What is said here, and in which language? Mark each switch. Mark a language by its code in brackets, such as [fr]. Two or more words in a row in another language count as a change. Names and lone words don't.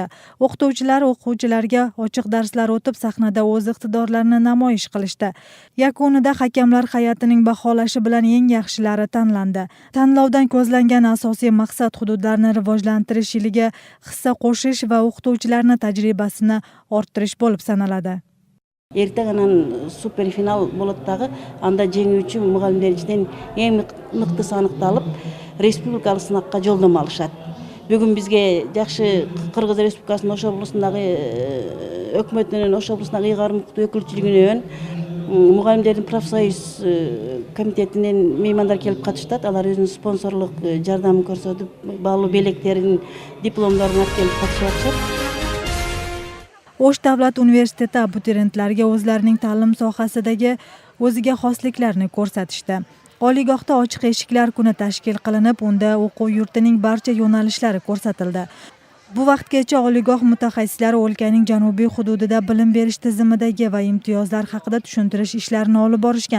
[uz] O'qituvchilar o'quvchilarga ochiq darslar o'tib, sahnada o'z iqtidorlarini namoyish qilishdi. Yakunida hakamlar hay'atining baholashi bilan eng yaxshilari tanlandi. Tanlovdan ko'zlangan asosiy maqsad hududlarni rivojlantirish yiliga hissa qo'shish va o'qituvchilarning tajribasini orttirish bo'lib sanaladi. [ky] Эртеңнен суперфинал болот дагы, анда жеңүүчү мугалимдер ичинен эң мыктысы аныкталып, республикалык сынакка жолдомо алышат. Бүгүн бизге жакшы Кыргыз Республикасынын Ош облусундагы өкмөтүнүн Ош облусундагы ыйгарым өкүлчүлүгүнөн мугалимдердин профсоюз комитетинен меймандар келип катышат. Алар өзүнүн спонсорлук жардамын көрсөтүп, баалуу белектерин, дипломдорун алып келип катышып атышат. [uz] O'sh davlat universiteti abituriyentlariga o'zlarining ta'lim sohasidagi o'ziga xosliklarini ko'rsatishdi. Oliygohda ochiq eshiklar kuni tashkil qilinib, unda o'quv yurtining barcha yo'nalishlari ko'rsatildi. Bu vaqtgacha oliygoh mutaxassislari o'lkaning janubiy hududida bilim berish tizimidagi va imtiyozlar haqida tushuntirish ishlarini olib borishgan.